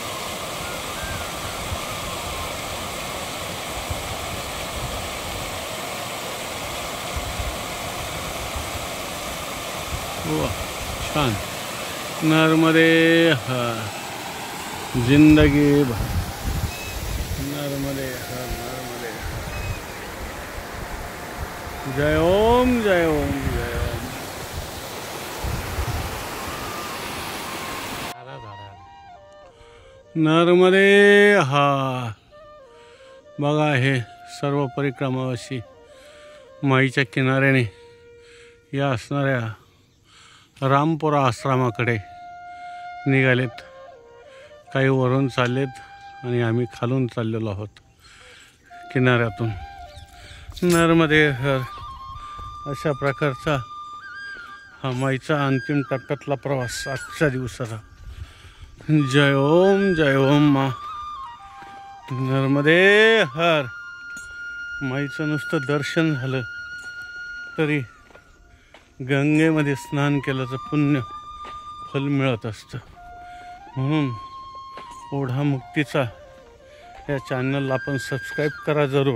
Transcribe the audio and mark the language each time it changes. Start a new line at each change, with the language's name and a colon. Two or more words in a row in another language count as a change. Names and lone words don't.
Marathi: छान.
Hindi: नर्मदे हर जिंदगी भर. नर्मदे हर. नर्मदे हर. जय ओम जय ओम जय ओम. नर्मदे हर.
Marathi: बघा हे सर्व परिक्रमावासी माईच्या किनाऱ्याने या असणाऱ्या रामपुरा आश्रमाकडे निघालेत. काही वरून चाललेत आणि आम्ही खालून चाललेलो आहोत किनाऱ्यातून.
Hindi: नर्मदे हर.
Marathi: अशा प्रकारचा हा माईचा अंतिम टप्प्यातला प्रवास आजच्या दिवसाचा.
Hindi: जय ओम मा. नर्मदे हर.
Marathi: माईचं नुसतं दर्शन झालं तरी गंगेमध्ये स्नान केल्याचं पुण्य फल मिळत असतं. म्हणून ओढा मुक्तीचा या चॅनलला आपण सबस्क्राईब करा जरूर.